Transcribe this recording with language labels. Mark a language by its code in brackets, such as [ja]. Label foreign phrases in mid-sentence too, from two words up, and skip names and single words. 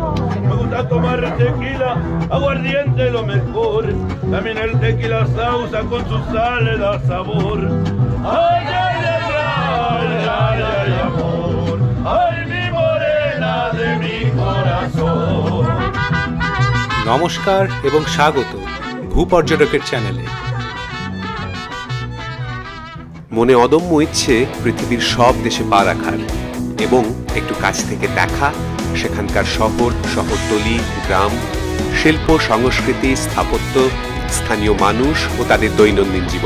[es] Me gusta tomar tequila, aguardiente lo mejor. También el tequila sausa con su sal le da sabor. Ay, ay, ay, ay, ay, ay, amor. Ay, mi morena de mi corazón. [bn] নমস্কার এবং স্বাগত ভূপর্যটকের চ্যানেলে। মনে অদম্য ইচ্ছে পৃথিবীর সব দেশে পা রাখার এবং একটু কাছ থেকে দেখা সেখানকার শহর, শহরতলি, গ্রাম, শিল্প, সংস্কৃতি, স্থাপত্য, স্থানীয় মানুষ ও তাদের দৈনন্দিন জীবন।